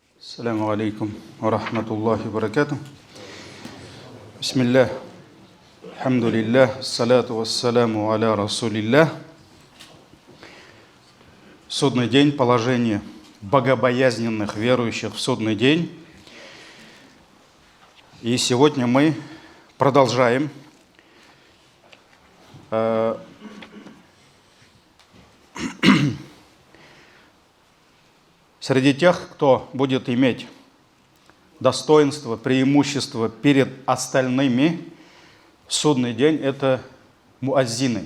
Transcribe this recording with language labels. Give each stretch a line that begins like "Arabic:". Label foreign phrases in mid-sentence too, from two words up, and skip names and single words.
Arabic: السلام عليكم ورحمة الله وبركاته بسم الله الحمد لله الصلاة والسلام على رسول الله.
Russian: Судный день, положение богобоязненных верующих в судный день. И сегодня мы продолжаем среди тех, кто будет иметь достоинство, преимущество перед остальными в судный день, это муаззины.